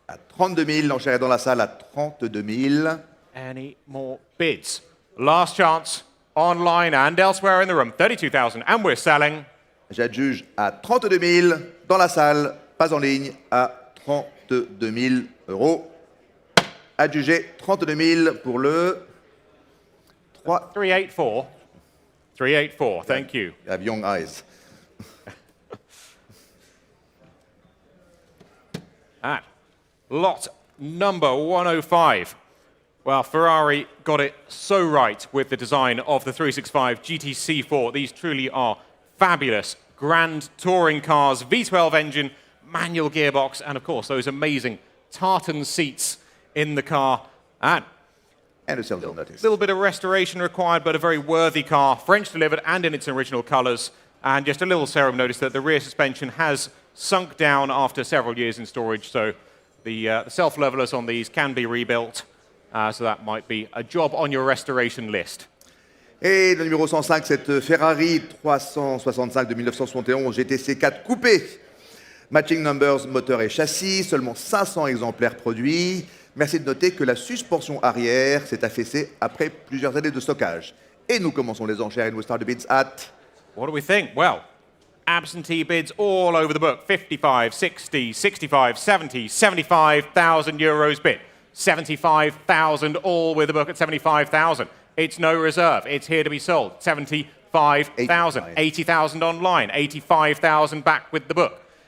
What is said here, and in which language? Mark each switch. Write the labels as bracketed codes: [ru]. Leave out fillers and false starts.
[fr] À 32 000, l'enchère est dans la salle à 32 000. [en] Any more bids? Last chance, online and elsewhere in the room. 32,000, and we're selling. [fr] J'adjuge à 32 000 dans la salle, pas en ligne, à 32 000 euros. Adjugé 32 000 pour le [en] 384. 384, thank you. You have young eyes. At lot number 105. Well, Ferrari got it so right with the design of the 365 GT4. These truly are fabulous, grand touring cars, V12 engine, manual gearbox, and of course those amazing tartan seats in the car. And a silver notice. A little bit of restoration required, but a very worthy car, French delivered and in its original colours. And just a little serum notice that the rear suspension has sunk down after several years in storage, so the self-levelers on these can be rebuilt. So that might be a job on your restoration list. [fr] Et le numéro 105, cette Ferrari 365 de 1971 GT4 Coupé. Matching numbers, moteur et châssis, seulement 500 exemplaires produits. Merci de noter que la suspension arrière s'est affaissée après plusieurs années de stockage. Et nous commençons les enchères et nous [en] start the bids at... What do we think? Well, absentee bids all over the book. 55, 60, 65, 70, 75,000 euros bid. 75,000 all with the book at 75,000. It's no reserve. It's here to be sold. 75,000. 80,000 online. 85,000 back with the book.